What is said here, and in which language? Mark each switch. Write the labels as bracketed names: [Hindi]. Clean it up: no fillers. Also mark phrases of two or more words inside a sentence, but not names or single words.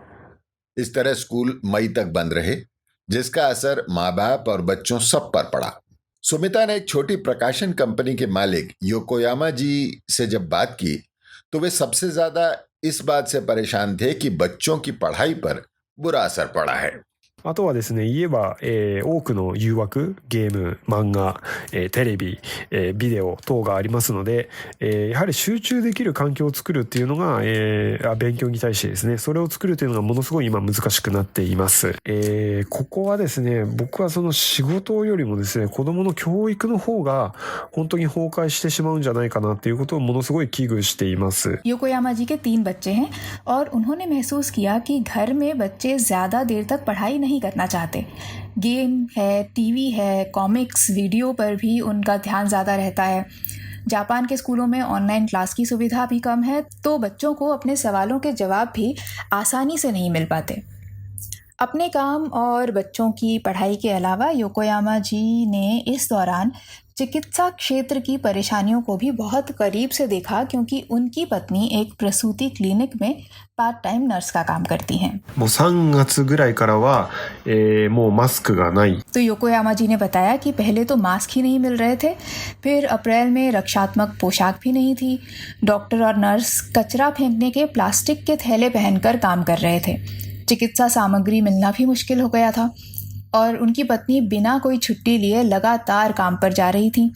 [Hindi] इस तरह स्कूल मई तक बंद रहे, जिसका असर माँ बाप और बच्चों सब पर पड़ा। सुमिता ने एक छोटी प्रकाशन कंपनी के मालिक योकोयामा जी से जब बात की तो वे सबसे ज्यादा इस बात से परेशान थे कि बच्चों की पढ़ाई पर बुरा असर पड़ा है। [Japanese] あとはですね、言えば、多くの誘惑、ゲーム、漫画、テレビ、ビデオ等がありますので、やはり集中できる環境を作るっていうのが、勉強に対してですね、それを作るというのがものすごい今難しくなっています。ここはですね、僕はその仕事よりもですね、子供の教育の方が本当に崩壊してしまうんじゃないかなっていうことをものすごい危惧しています。 [Hindi] योकोयामा जी के 3 बच्चे हैं और उन्होंने महसूस किया कि घर में बच्चे ज़्यादा देर तक पढ़ाई नहीं करना चाहते। गेम है, टीवी है, कॉमिक्स, वीडियो पर भी उनका ध्यान ज़्यादा रहता है। जापान के स्कूलों में [English] online class [Hindi] की सुविधा भी कम है, तो बच्चों को अपने सवालों के जवाब भी आसानी से नहीं मिल पाते। अपने काम और बच्चों की पढ़ाई के अलावा योकोयामा जी ने इस दौरान चिकित्सा क्षेत्र की परेशानियों को भी बहुत करीब से देखा, क्योंकि उनकी पत्नी एक प्रसूति क्लिनिक में [English] part time nurse [Hindi] का काम करती हैं। [Japanese] もう3月ぐらいからは、もうマスクがない。 [Hindi] तो योकोयामा जी ने बताया कि पहले तो मास्क ही नहीं मिल रहे थे, फिर अप्रैल में रक्षात्मक पोशाक भी नहीं थी। डॉक्टर और नर्स कचरा फेंकने के प्लास्टिक के थैले पहनकर काम कर रहे थे। चिकित्सा सामग्री मिलना भी मुश्किल हो गया था और उनकी पत्नी बिना कोई छुट्टी लिए लगातार काम पर जा रही थी।